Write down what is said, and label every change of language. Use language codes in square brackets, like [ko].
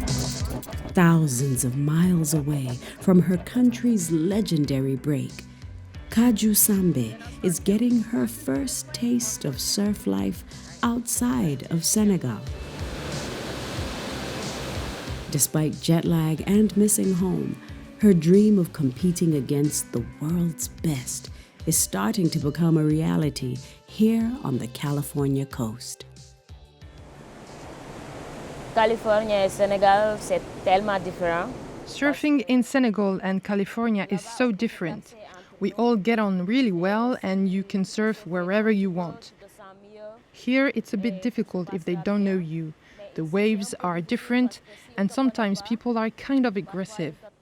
[en] Thousands of miles away from her country's legendary break, Kaju Sambe is getting her first taste of surf life outside of Senegal. Despite jet lag and missing home, her dream of competing against the world's best is starting to become a reality here on the California coast. [fr] California et Senegal, c'est tellement différent. [en] Surfing in Senegal and California is so different. We all get on really well and you can surf wherever you want. Here it's a bit difficult if they don't know you. The waves are different and sometimes people are kind of aggressive.